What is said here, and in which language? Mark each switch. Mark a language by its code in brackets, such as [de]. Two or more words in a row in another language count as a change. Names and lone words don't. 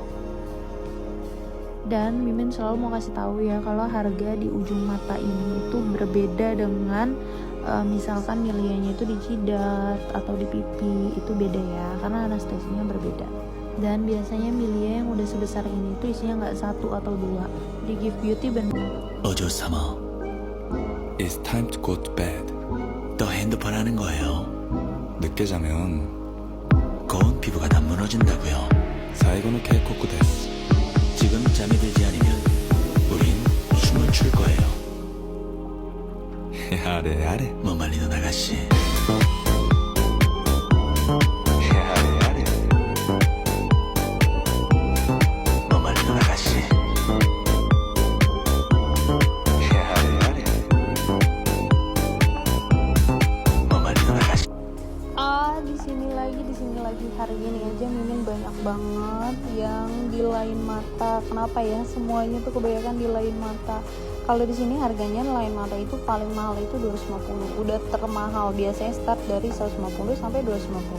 [id] Dan Mimin selalu mau kasih tahu ya, kalau harga di ujung mata ini itu berbeda dengan misalkan Milianya itu di jidat atau di pipi, itu beda ya, karena anestesinya berbeda. Dan biasanya Milia yang udah sebesar ini itu isinya nggak 1 atau 2. Di Gift Beauty bener. [ko] 어조사마, [en] It's time to go to bed. [ko] 또 핸드폰 하는 거예요. 늦게 자면 고운 피부가 다 무너진다고요. [ja] 最後の警告です. [ko] 지금 잠이 들지 않으면 우린 춤을 출 거예요. [ja] やれやれ [ko] 못 말리는 아가씨. [ja] やれやれ [ko] 못 말리는 아가씨. [ja] やれやれ [ko] 못 말리는 아가씨. [id] Di sini lagi hari ini aja Mimin banyak banget yang di lain mata. Kenapa ya? Semuanya tuh kebanyakan di lain mata. Kalau di sini harganya lain mata itu paling mahal itu 250. Udah termahal, biasanya start dari 150 sampai 250.